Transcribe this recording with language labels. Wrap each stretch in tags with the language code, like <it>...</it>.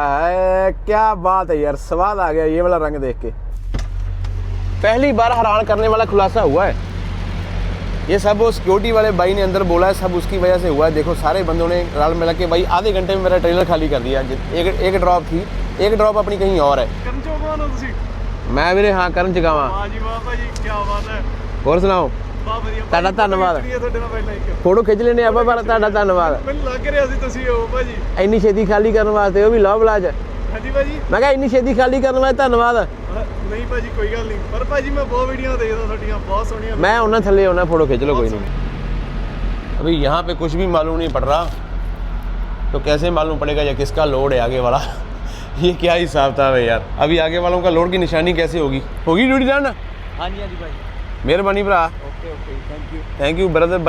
<hi>क्या बात है यार, स्वाद आ गया ये वाला रंग देख के। पहली बार हैरान करने वाला खुलासा हुआ है। ये सब वो सिक्योरिटी वाले भाई ने अंदर बोला है, सब उसकी वजह से हुआ है। देखो सारे बंदों ने रल मिला के भाई आधे घंटे में मेरा ट्रेलर खाली कर दिया। एक ड्रॉप थी, एक ड्रॉप अपनी कहीं और है।</hi> <pa>मैं ਵੀਰੇ ਹਾਂ ਕਰਨ ਚਗਾਵਾਂ। ਵਾਹ ਜੀ ਵਾਹ ਭਾਜੀ, ਕੀ ਬਾਤ ਹੈ। ਹੋਰ ਸੁਣਾਓ। ਤੁਹਾਡਾ ਧੰਨਵਾਦ। ਫੋਟੋ ਖਿੱਚ ਲੈਣੇ ਆਪਾਂ, ਪਰ ਤੁਹਾਡਾ ਧੰਨਵਾਦ। ਮੈਨੂੰ ਲੱਗ ਰਿਹਾ ਸੀ ਤੁਸੀਂ ਹੋ ਭਾਜੀ। ਇੰਨੀ ਛੇਤੀ ਖਾਲੀ ਕਰਨ ਵਾਸਤੇ, ਉਹ ਵੀ ਲਵ ਬਲਾਜ। ਹਾਂਜੀ ਭਾਜੀ। ਮੈਂ ਕਿਹਾ ਇੰਨੀ ਛੇਤੀ ਖਾਲੀ ਕਰਨ ਵਾਸਤੇ ਧੰਨਵਾਦ। ਨਹੀਂ ਭਾਜੀ ਕੋਈ ਗੱਲ ਨਹੀਂ, ਪਰ ਭਾਜੀ ਮੈਂ ਬਹੁਤ ਵੀਡੀਓ ਦੇਖਦਾ ਤੁਹਾਡੀਆਂ, ਬਹੁਤ ਸੋਹਣੀਆਂ। मैं ਉਹਨਾਂ ਥੱਲੇ ਆਉਣਾ,</pa> <hi>फोटो खींच लो कोई नहीं। अभी यहाँ पे कुछ भी मालूम नहीं पड़ रहा, तो कैसे मालूम पड़ेगा ये किसका लोड है आगे वाला। ये क्या हिसाब था भाई यार। अभी आगे वालों का लोड की निशानी कैसे होगी ड्यूटी डन। हाँ जी भाई, मेहरबानी भरा।</hi> <en>Okay thank you brother.</en>